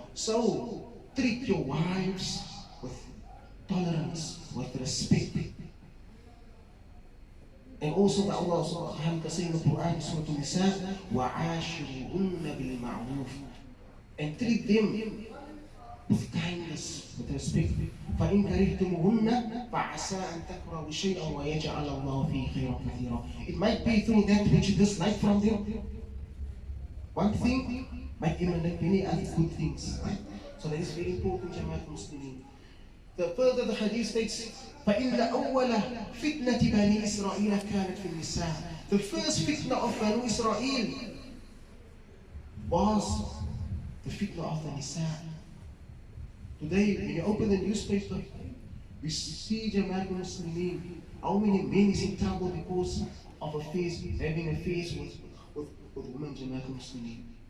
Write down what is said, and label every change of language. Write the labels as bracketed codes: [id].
[en] So, treat your wives with tolerance, with respect. And also that Allah subhanahu wa ta'ala says in the Quran, Surah An-Nisa, [ar] وَعَاشِرُهُنَّ بِالْمَعْرُوفِ. [en] And treat them with kindness, with respect. [ar] فإن كرهتموهن فعسى أن تكرهوا شيئا ويجعل الله فيه خيرا كثيرا. [en] It might be through that which you dislike from them. One thing might emanate many other good things. Right? So that is very important, Jamaat Muslimin. The further the hadith states, [ar] فإن أول فتنة بني إسرائيل كانت في النساء. [en] The first fitna of Banu Israel was the fitna of the Nisa. Today, when you open the newspaper, we see Jamaat Muslimin, how many men is in trouble because of affairs, having affairs with women, Jamaat Muslimin.